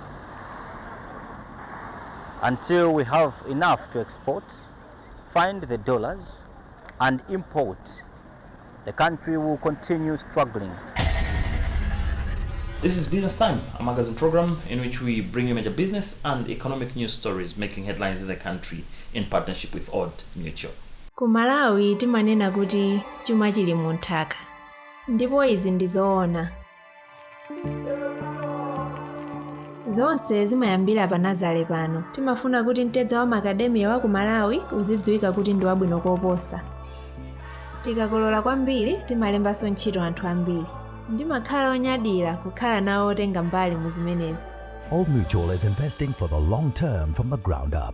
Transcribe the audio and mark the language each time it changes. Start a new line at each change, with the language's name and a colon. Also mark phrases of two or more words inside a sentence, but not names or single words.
English: Until we have enough to export, find the dollars, and import the country will continue struggling. This is Business Time, a magazine program in which we bring you major business and economic news stories making headlines in the country in partnership with Old Mutual.
Nyanja: Ku Malawi timanena kuti chuma chili mu nthaka. Ndipo izi ndi zoona. Zonse zimayambira pa Nazare pano. Timafuna kuti mtedza wa makademiya wa ku Malawi uzidziwika kuti ndi wabwino koposa. Tikakolola kwambiri timalembanso ntchito anthu ambiri. Ndimakhala onyadira kukhala nawo otenga mbali mu zimenezi.
English: Old Mutual is investing for the long term from the ground up.